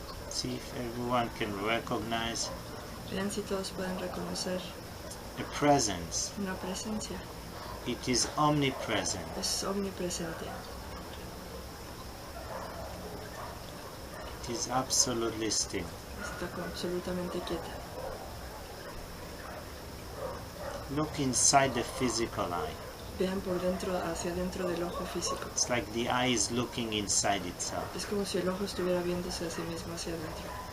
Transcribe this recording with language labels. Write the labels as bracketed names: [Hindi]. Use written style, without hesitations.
[English] See if everyone can recognize [Spanish] Vean si todos pueden reconocer [English] a presence. [Spanish] una presencia. [English] It is omnipresent. [Spanish] Es omnipresente. [English] It is absolutely still. [Spanish] Está absolutamente quieta. [English] Look inside the physical eye. [Spanish] Vean por dentro, hacia dentro del ojo físico. [English] It's like the eye is looking inside itself. [Spanish] Es como si el ojo estuviera viéndose a sí mismo hacia adentro.